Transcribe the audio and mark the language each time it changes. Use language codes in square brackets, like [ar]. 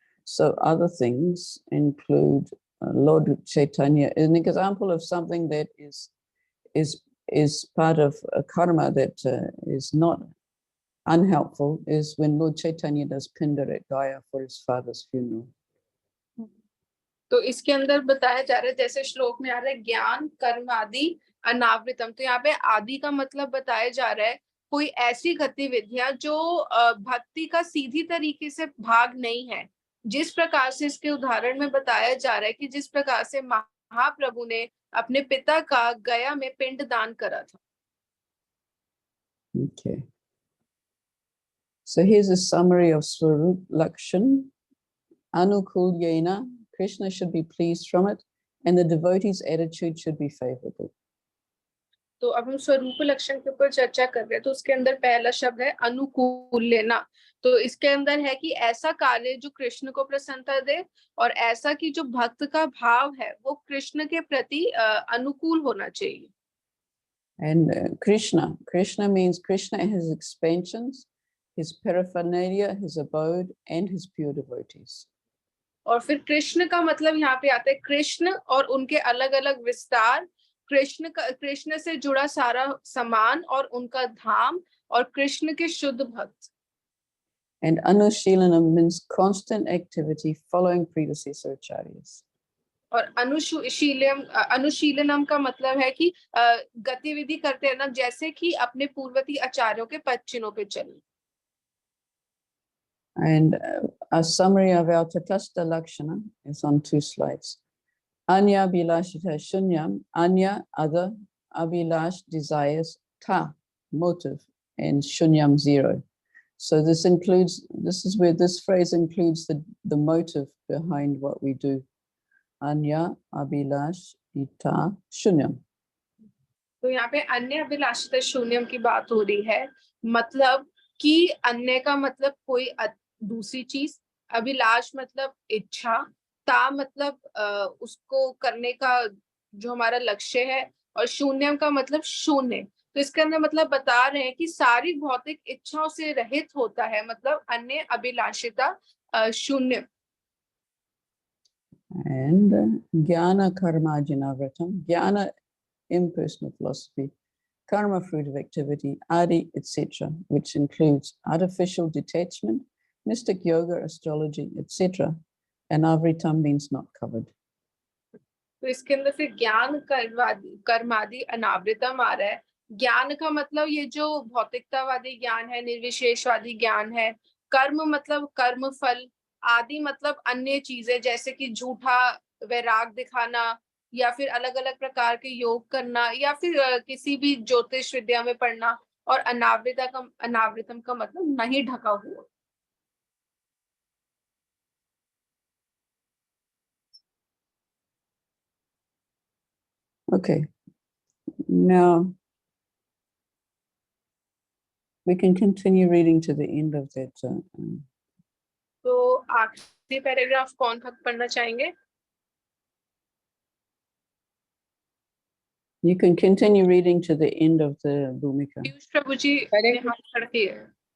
[en] So other things include Lord Chaitanya. An example of something that is part of a karma that is not unhelpful is when Lord Chaitanya does Pindar at Gaya for his father's funeral. [hi] तो इसके अंदर बताया जा रहा है, जैसे श्लोक में आ रहा है ज्ञान कर्म आदि अनावृतम, तो यहाँ पे आदि का मतलब बताया जा रहा है कोई ऐसी गतिविधियां जो भक्ति का सीधी तरीके से भाग नहीं है, जिस प्रकार से इसके उदाहरण में बताया जा रहा है कि जिस प्रकार से महाप्रभु ने अपने पिता का गया में पिंड दान करा था. Okay. [en] So here's a summary of Swarup Lakshan. Anukul Yena, Krishna should be pleased from it, and the devotee's attitude should be favorable. [hi] तो अब हम स्वरूप लक्षण के ऊपर चर्चा कर रहे हैं. तो उसके अंदर पहला शब्द है अनुकूल लेना. तो इसके अंदर है कि ऐसा कार्य जो कृष्ण को प्रसन्नता दे, और ऐसा कि जो भक्त का भाव है वो कृष्ण के प्रति अनुकूल होना चाहिए. [en] And Krishna means Krishna and his expansions, his paraphernalia, his abode, and his pure devotees. [hi] और फिर कृष्ण का मतलब यहाँ पे आता है कृष्ण और उनके अलग अलग विस्तार, कृष्ण से जुड़ा सारा सामान और उनका धाम, और कृष्ण के शुद्ध भक्त. [en] And Anushilanam means constant activity following predecessor acharyas. [hi] और अनुशीलनम का मतलब है कि गतिविधि करते रहना, जैसे कि अपने पूर्ववर्ती आचार्यों के पद चिन्हों पे चलना. [en] And a summary of our Tatastha Lakshana is on 2 slides. Anya Abhilashita Shunyam, Anya, other, Abhilash, desires, Ta, motive, and Shunyam, 0. So this is where this phrase includes the motive behind what we do. Anya, Abhilash, Ita, Shunyam. [hi] तो यहाँ पे अन्य अभिलाषित शून्यम की बात हो रही है, मतलब कि अन्य का मतलब कोई दूसरी चीज, अभिलाष मतलब इच्छा, ता मतलब उसको करने का जो हमारा लक्ष्य है, और शून्यम का मतलब शून्य. तो इसके अंदर मतलब बता रहे हैं कि सारी भौतिक इच्छाओं से रहित होता है, मतलब अन्य अभिलाषिता शून्य. And Jnana Karma Janavratam, Jnana impersonal philosophy, karma fruit of activity, adi, etc., which includes artificial detachment, mystic yoga, astrology, etc. And avritam means not covered. तो इसके अंदर फिर ज्ञान कर्मादि अनावृतम आ रहा है. ज्ञान का मतलब ये जो भौतिकतावादी ज्ञान है, निर्विशेषवादी ज्ञान है. कर्म मतलब कर्म फल, आदि मतलब अन्य चीजें जैसे कि झूठा वैराग दिखाना, या फिर अलग अलग प्रकार के योग करना, या फिर किसी भी ज्योतिष विद्या में पढ़ना. और अनावृतम का मतलब नहीं ढका हुआ. [en] Okay, now we can continue reading to the end of that. [hi] तो आखिरी पैराग्राफ कौन पढ़ना चाहेंगे? [en] You can continue reading to the end of the Bhumika. [hi] Piyush प्रभु जी ने हाथ खड़ा किया है.